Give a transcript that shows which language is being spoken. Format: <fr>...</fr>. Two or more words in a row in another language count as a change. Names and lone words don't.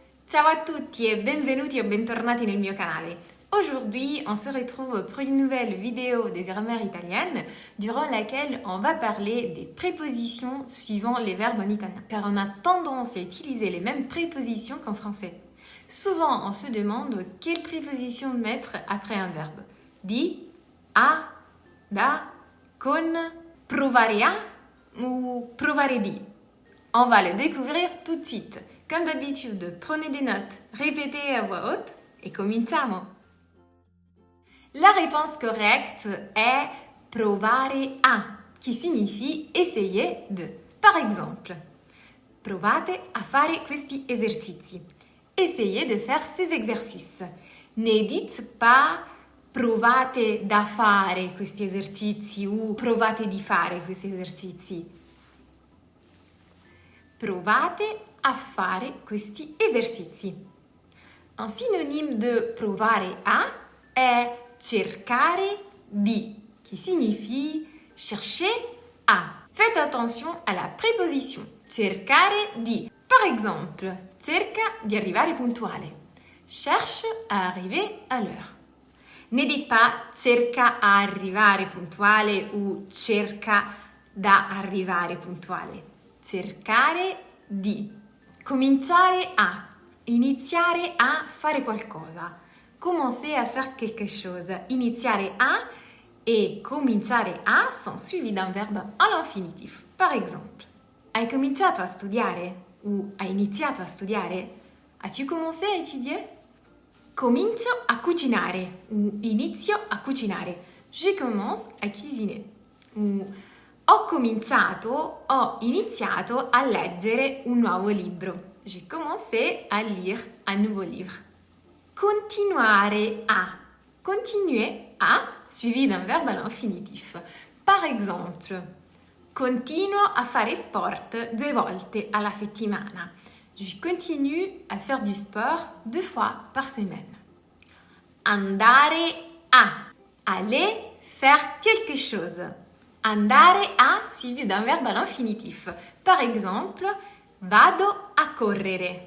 <it>Ciao à tutti e benvenuti o bentornati nel mio canale.</it> <fr>Aujourd'hui, on se retrouve pour une nouvelle vidéo de grammaire italienne durant laquelle on va parler des prépositions suivant les verbes en italien. Car on a tendance à utiliser les mêmes prépositions qu'en français. Souvent, on se demande quelle préposition mettre après un verbe.</fr> <it>Di, a, da, con, provare a ou provare di.</it> <fr>On va le découvrir tout de suite. Comme d'habitude, prenez des notes, répétez à voix haute et cominciamo. La réponse correcte est</fr> <it>provare a,</it> <fr>qui signifie essayer de. Par exemple,</fr> <it>provate a fare questi esercizi.</it> <fr>Essayez de faire ces exercices. Ne dites pas</fr> <it>provate da fare questi esercizi</it> <fr>ou</fr> <it>provate di fare questi esercizi. Provate a fare questi esercizi.</it> <fr>Un synonyme de</fr> <it>provare a è cercare di,</it> <fr>qui signifie chercher a. Faites attention à la préposition</fr> <it>cercare di.</it> <fr>Par exemple,</fr> <it>cerca di arrivare puntuale.</it> <fr>Cherche à arriver à l'heure. Ne dites pas</fr> <it>cerca a arrivare puntuale</it> <fr>ou</fr> <it>cerca da arrivare puntuale. Cercare di. Cominciare a. Iniziare a fare qualcosa.</it> <fr>Commencer à faire quelque chose.</fr> <it>Iniziare a</it> <fr>et</fr> <it>cominciare a</it> <fr>sont suivis d'un verbe à l'infinitif. Par exemple,</fr> <it>hai cominciato a studiare ou hai iniziato a studiare?</it> <fr>As-tu commencé à étudier?</fr> <it>Comincio a cucinare ou inizio a cucinare.</it> <fr>Je commence à cuisiner.</fr> <it>Ou ho iniziato a leggere un nuovo libro.</it> <fr>J'ai commencé à lire un nouveau livre.</fr> <it>Continuare a.</it> <fr>Continuer a, suivi d'un verbe à l'infinitif. Par exemple,</fr> <it>continuo a fare sport 2 volte alla settimana.</it> <fr>Je continue à faire du sport 2 fois par semaine.</fr> <it>Andare a.</it> <fr>Aller faire quelque chose.</fr> <it>Andare a</it> <fr>suivi d'un verbe à l'infinitif. Par exemple,</fr> <it>vado a correre.</it>